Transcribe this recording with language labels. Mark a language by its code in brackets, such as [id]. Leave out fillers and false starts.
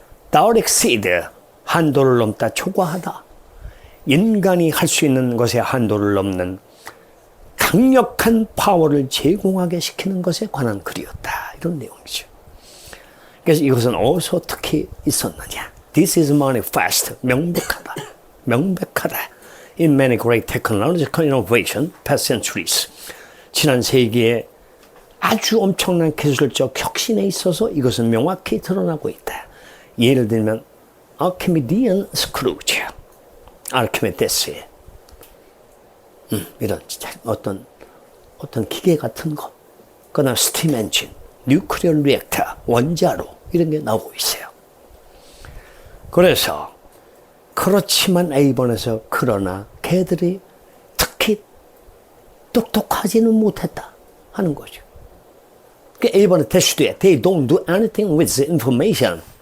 [en] That exceed, [ko] 한도를 넘다, 초과하다. 인간이 할 수 있는 것의 한도를 넘는 강력한 파워를 제공하게 시키는 것에 관한 글이었다. 이런 내용이죠. 그래서 이것은 어디서 특히 있었느냐? [en] This is manifest. [ko] 명백하다. 명백하다. [en] In many great technological innovation, past centuries. [ko] 지난 세기에 아주 엄청난 기술적 혁신에 있어서 이것은 명확히 드러나고 있다. 예를 들면 아르키미디안 스크루지, 아르키메데스의 이런 어떤 기계 같은 거, 그다음 스팀 엔진, 뉴클리어 리액터, 원자로 이런 게 나오고 있어요. 그래서 그렇지만 A번에서 그러나 걔들이 특히 똑똑하지는 못했다 하는 거죠. 그 A번에 대시도에 [en] they don't do anything with the information.